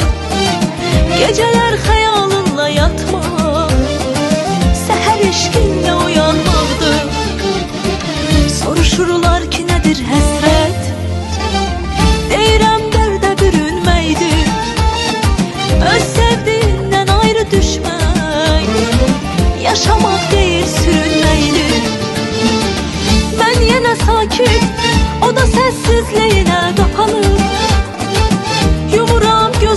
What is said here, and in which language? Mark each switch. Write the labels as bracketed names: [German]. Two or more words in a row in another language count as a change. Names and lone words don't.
[Azerbaijani] Geceler xəyalınla yatmaq, səhər eşqinlə uyanmaqdır. Soruşurlar ki nədir həsrət, deyirəm dərdə bürünməkdir. Öz sevdiğindən ayrı düşmək, yaşamaq deyir sürünməkdir. [Turkish] Ben yine sakin, o da sessizliğine kapalı. [Azerbaijani] Yumuram